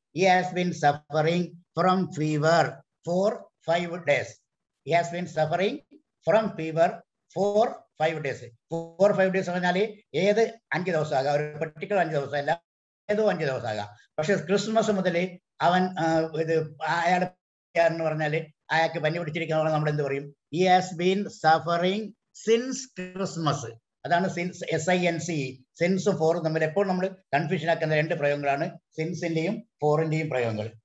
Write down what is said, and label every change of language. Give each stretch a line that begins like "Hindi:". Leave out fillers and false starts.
English: he has been suffering from fever for 5 days. He has been suffering from fever for 5 days.
Malayalam: 4-5 days പറഞ്ഞാൽ ഏത് 5 ദിവസം ആകാം, ഒരു particular 5 ദിവസം അല്ല, ഏതോ 5 ദിവസം ആകാം. പക്ഷെ ക്രിസ്മസ് മുതൽ അവൻ ഇത് അയാൾ എന്ന് പറഞ്ഞാൽ അയാൾക്ക് പനി പിടിച്ചിരിക്കുന്ന നമ്മൾ എന്ത് പറയും?
English: he has been suffering since Christmas.
Malayalam: അതാണ് സിൻസ്, SINC. സിൻസും 4ഉം തമ്മിൽ എപ്പോഴും നമ്മൾ കൺഫ്യൂഷൻ ആക്കുന്ന 2 പ്രയോഗങ്ങളാണ് സിൻസിന്റെയും 4ന്റെയും പ്രയോഗങ്ങൾ.